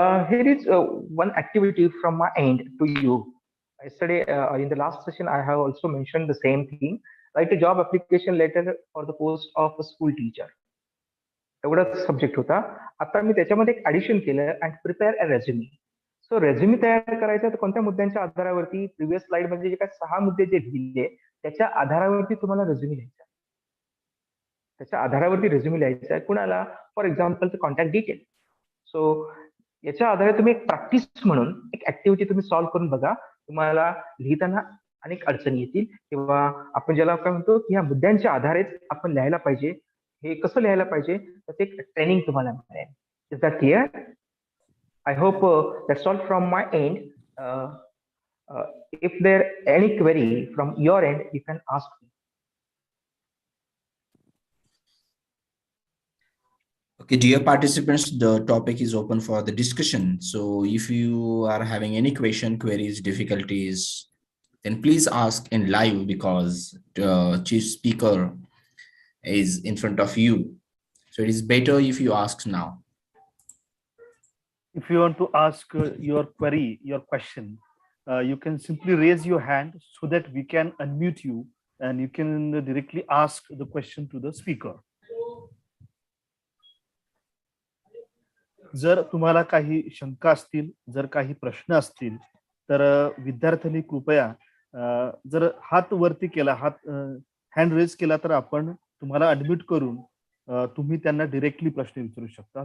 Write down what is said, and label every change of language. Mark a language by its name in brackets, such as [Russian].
[English] Here is one activity from my end to you. Yesterday, in the last session, I have also mentioned the same thing. Write a job application letter for the post of a school teacher. [Marathi] एवढाच subject होता. आता मी त्याच्यामध्ये एक addition केलं, [English] And prepare a resume. [Marathi] So रेझ्युमी तयार करायचा तर कोणत्या मुद्द्यांच्या आधारावरती? प्रिव्हियस स्लाइड मध्ये जे काय 6 मुद्दे जे लिहिले त्याच्या आधारावरती तुम्हाला रेझ्युमी लिहायचा. त्याच्या आधारावरती रेझ्युमी लिहायचा आहे. कुणाला? For example contact detail. So याच्या आधारे तुम्ही एक प्रॅक्टिस म्हणून एक ऍक्टिव्हिटी तुम्ही सॉल्व्ह करून बघा. तुम्हाला लिहिताना अनेक अडचणी येतील, किंवा आपण ज्याला काय म्हणतो की ह्या मुद्द्यांच्या आधारेच आपण लिहायला पाहिजे. हे कसं लिहायला पाहिजे त्याचं एक ट्रेनिंग तुम्हाला मिळेल. [English] Is that clear? I hope that's all from my end. If there any query from your end you can ask me. Okay, dear participants, the topic is open for the discussion. So if you are having any question, queries, difficulties, then please ask in live because the chief speaker is in front of you. So it is better if you ask now. If you want to ask your query, your question, you can simply raise your hand so that we can unmute you and you can directly ask the question to the speaker. [Marathi] जर तुम्हाला काही शंका असतील, जर काही प्रश्न असतील, तर विद्यार्थ्यांनी कृपया जर हात वरती केला, हात हँड रेज केला, तर आपण तुम्हाला अनम्यूट करून तुम्ही त्यांना डायरेक्टली प्रश्न विचारू शकता.